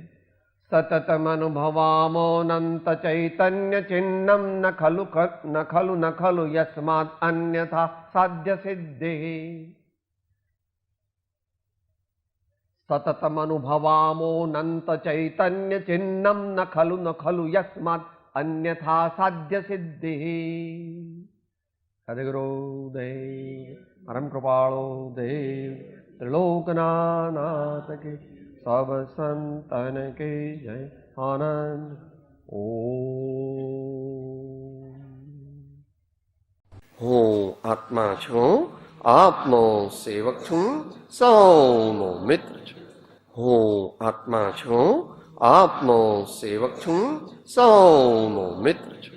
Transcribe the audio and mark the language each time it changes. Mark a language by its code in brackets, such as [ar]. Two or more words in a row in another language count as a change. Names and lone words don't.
[sa] સતતમ અનુભવામોનંત ચૈતન્ય ચિહ્નમ ન ખલુ યસ્માદ અન્યથા સાધ્ય સિદ્ધે। સતતમ અનુભવામોનંત ચૈતન્ય ચિહ્નમ ન ખલુ યસ્માદ अन्यथा साध्य सिद्धि। [hi] सद्गुरु देव परम कृपालो देव त्रिलोकनाथ के सब संतन के जय आनंद। [gu] હું આત્મા છું, આપનો સેવક છું, સૌનો મિત્ર છું। હું આત્મા છું, આપનો સેવક છું, સૌનો મિત્ર છું।